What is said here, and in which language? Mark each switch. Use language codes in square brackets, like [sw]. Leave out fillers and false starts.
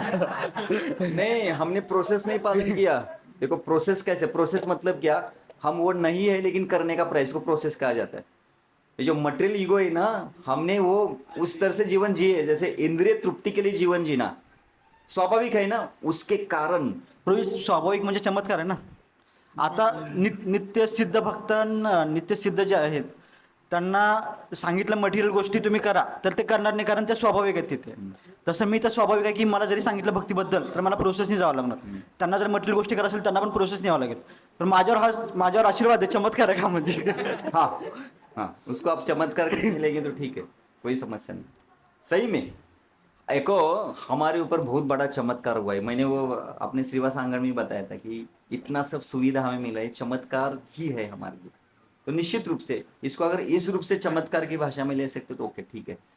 [hi] नहीं, हमने प्रोसेस नहीं पालन किया। देखो प्रोसेस कैसे, प्रोसेस मतलब क्या, हम वो नहीं है लेकिन करने का प्रयास को प्रोसेस कहा जाता है। ये जो मटेरियल ईगो है ना, हमने वो उस तरह से जीवन जिए जैसे इंद्रिय तृप्ति के लिए जीवन जीना स्वाभाविक है ना, उसके कारण [mr] प्रभू स्वाभाविक म्हणजे चमत्कार आहे ना. आता नित्य सिद्ध भक्त नित्य सिद्ध जे आहेत त्यांना सांगितलं मटेरियल गोष्टी तुम्ही करा तर ते करणार नाही, कारण ते स्वाभाविक आहेत तिथे. तसं मी तर स्वाभाविक आहे की मला जरी सांगितलं भक्तीबद्दल तर मला प्रोसेसनी जावं लागणार. त्यांना जर मटेरियल गोष्टी करायला असेल त्यांना पण प्रोसेस न्यावं लागेल. तर माझ्यावर आशीर्वाद आहे, चमत्कार आहे का म्हणजे? [hi] हाँ हाँ, उसको आप चमत्कार करके लेंगे तो ठीक है, कोई समस्या नहीं। सही में एको हमारे ऊपर बहुत बड़ा चमत्कार हुआ है। मैंने वो अपने श्रीवास आंगन में बताया था कि इतना सब सुविधा हमें मिला है, चमत्कार ही है हमारे लिए। तो निश्चित रूप से इसको अगर इस रूप से चमत्कार की भाषा में ले सकते तो ओके, ठीक है।